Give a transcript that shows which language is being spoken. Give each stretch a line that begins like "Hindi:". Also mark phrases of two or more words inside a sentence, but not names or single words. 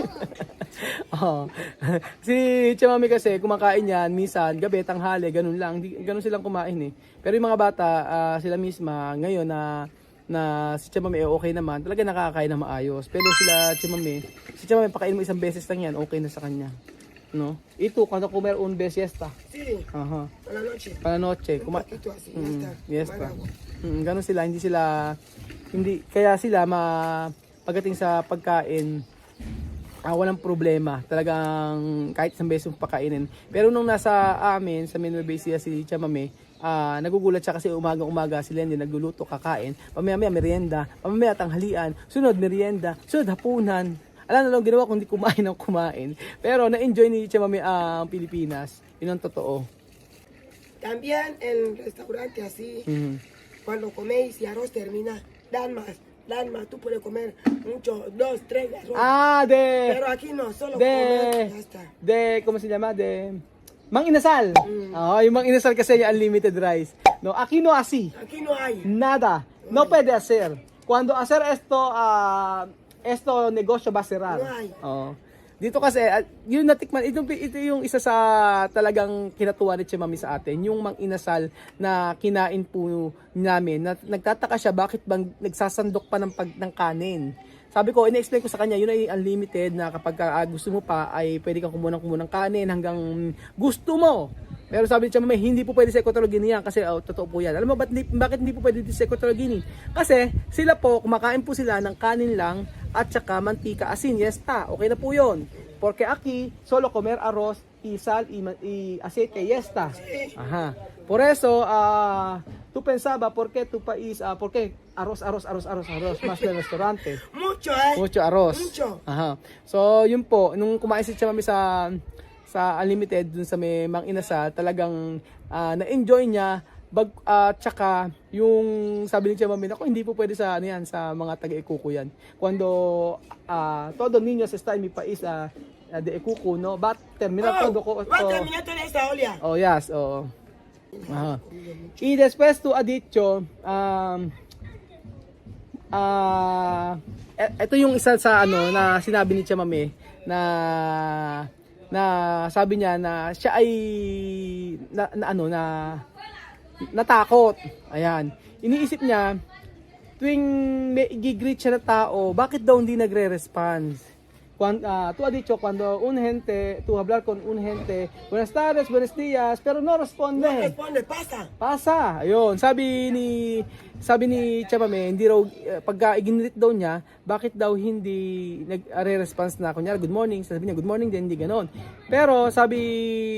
Filipino: Si Chamami kasi, kumakain yan, minsan, gabi, tanghali, ganun lang. Ganun silang kumain eh. Pero yung mga bata, sila misma, ngayon na si Chamami okay naman, talaga nakakain na maayos. Pero si Chamami, pakain mo isang beses lang yan, okay na sa kanya. No? Ito,
Spanish: cuando comer un vez siesta. Sí, Aha. a la noche. Para noche, Un poquito así, ya está. Yes Tomar pa. agua.
Filipino: Ganun sila, kaya sila pagdating sa pagkain, walang problema. Talagang kahit isang beses mong pakainin. Pero nung nasa amin, sa Nueva Ecija si Chamame, nagugulat siya kasi umaga-umaga sila hindi nagluluto, kakain. Pamaya-maya merienda, pamaya tanghalian, sunod merienda, sunod hapunan. Alam na lang ginawa kundi kumain. Pero na-enjoy ni Chamame ang Pilipinas. Yun ang totoo.
Spanish: También en restaurante así, cuando coméis y arroz termina, dan más. Tú puedes comer mucho, 2, 3 arroz. Pero aquí no, solo comer, ya está. ¿Cómo se llama? Mang Inasal.
Filipino: Yung Mang Inasal kasi yung
English: unlimited rice.
Spanish: No, aquí no así. Aquí no hay. Nada. No puede hacer. Cuando hacer esto negosyo va a cerrar. No hay.
Filipino: Dito kasi, yung natikman, ito yung isa sa talagang kinatuwa ni Chamami sa atin, yung Mang Inasal na kinain po namin, na nagtataka siya bakit bang nagsasandok pa ng kanin. Sabi ko, ina-explain ko sa kanya, yun ay unlimited na kapag gusto mo pa, ay pwede kang kumuha ng kanin hanggang gusto mo. Pero sabi ni Chamame, hindi po pwede sa Equatorial Guinea yan kasi totoo po yan. Alam mo bakit hindi po pwede sa Equatorial Guinea? Kasi sila po, kumakain po sila ng kanin lang at saka mantika, asin, yesta. Okay na po yun.
Spanish: Porque aquí, solo comer arroz y sal y aceite, yesta. Ajá. Por eso, tú pensaba, ¿por qué tu país, por qué arroz, más del restaurante? Mucho, Mucho arroz. Mucho. Aha.
Filipino: So, yun po, nung kumain si Chamami sa Unlimited dun sa may Mang Inasal, talagang na-enjoy niya tsaka yung sabi ni Chamami, ako hindi po pwede sa sa mga taga-Ikuko yan.
Spanish: Cuando todo niños está en mi país de Ikuko, no, va a terminar todo. Va a terminar toda esta olia.
English: Oh, yes,
Spanish: oo. Aha. Y después tú has dicho,
Filipino: ito yung isa sa na sinabi ni Chamami na sabi niya na siya ay natakot. Ayan. Iniisip niya tuwing may i-greet siya na tao, bakit daw hindi nagre-response?
Spanish: Tú has dicho cuando tú hablar con un gente, buenas tardes, buenos días, pero no responde. No responde, pasa.
Filipino: Ayun, sabi ni Chamame, hindi raw pagka iginrit daw niya, bakit daw hindi nagre-response na kunyari
English: good morning,
Filipino: sabi niya
English: good morning
Filipino: din, hindi ganoon.